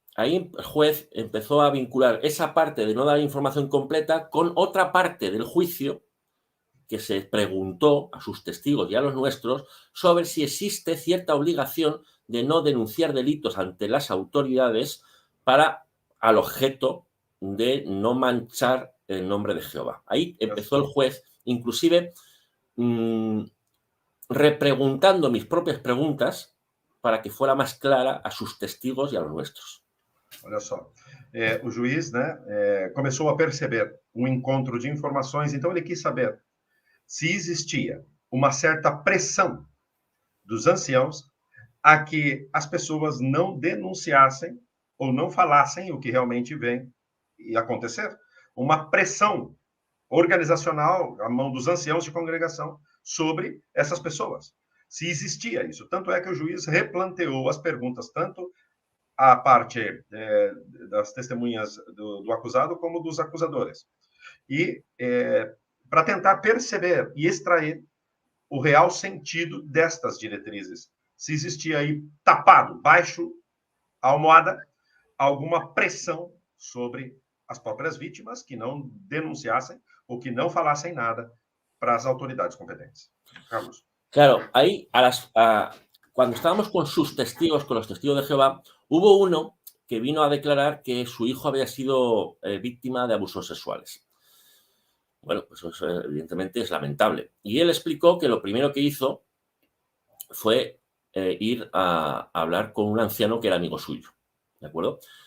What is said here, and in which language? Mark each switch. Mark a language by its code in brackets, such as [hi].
[es] Ahí el juez empezó a vincular esa parte de no dar información completa con otra parte del juicio que se preguntó a sus testigos y a los nuestros sobre si existe cierta obligación de no denunciar delitos ante las autoridades para al objeto de no manchar el nombre de Jehová. Ahí empezó el juez, inclusive repreguntando mis propias preguntas para que fuera [pt] mais [es] clara a sus testigos [pt] e [es] a los nuestros. [pt] Olha só, o juiz, né, começou a perceber um encontro de informações, então ele quis saber se existia uma certa pressão dos anciãos a que as pessoas não denunciassem ou não falassem o que realmente vem a acontecer. Uma pressão organizacional à mão dos anciãos de congregação sobre essas pessoas. Se existia isso. Tanto é que o juiz replanteou as perguntas, tanto a parte das testemunhas do acusado como dos acusadores. E para tentar perceber e extrair o real sentido destas diretrizes. Se existia aí tapado, baixo a almofada, alguma pressão sobre as próprias vítimas que não denunciassem ou que não falassem nada para as autoridades competentes. Carlos. [es] Claro, ahí cuando estábamos con sus testigos, con los testigos de Jehová, hubo uno que vino a declarar que su hijo había sido víctima de abusos sexuales. Bueno, pues eso evidentemente es lamentable. Y él explicó que lo primero que hizo fue ir a hablar con un anciano que era amigo suyo, ¿de acuerdo?